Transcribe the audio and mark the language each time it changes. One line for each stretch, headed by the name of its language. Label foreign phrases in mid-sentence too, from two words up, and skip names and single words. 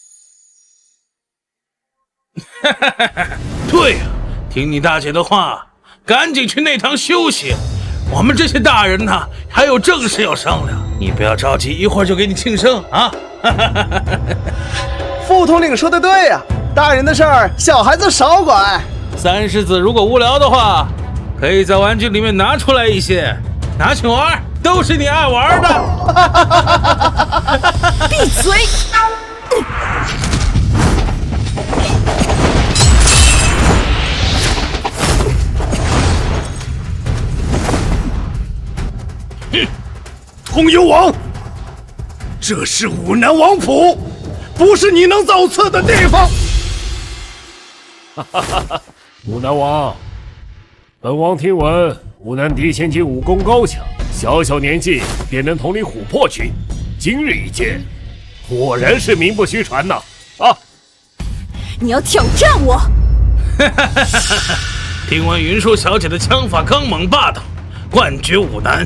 Chinese: 對呀，聽你大姐的話，趕緊去內堂休息。我們這些大人呢，還有正事要商量，你不要着急，一會兒就給你慶生啊！副統領說的對呀，大人的事兒小孩子少管。三世子如果無聊的話，可以在玩具裡面拿出來一些，拿去玩，都是你愛玩的。閉嘴！通幽王，這是武南王府，不是你能造次的地方。武南王，本王聽聞武南嫡千金武功高強，小小年紀便能統領琥珀軍，今日一見，果然是名不虛傳吶！啊！你要挑戰我？聽聞雲舒小姐的槍法剛猛霸道，冠絕武南。